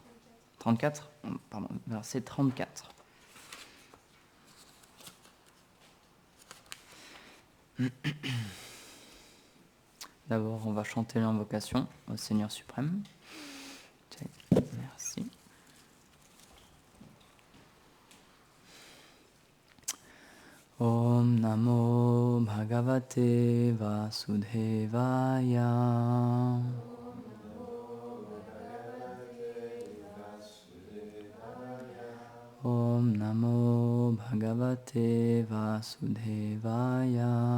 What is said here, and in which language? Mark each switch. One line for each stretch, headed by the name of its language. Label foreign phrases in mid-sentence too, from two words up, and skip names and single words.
French: 34 ? Pardon, verset 34. D'abord, on va chanter l'invocation au Seigneur suprême. Merci.
Sanskrit: ॐ नमो भगवते वासुदेवाय. ॐ नमो भगवते वासुदेवाय.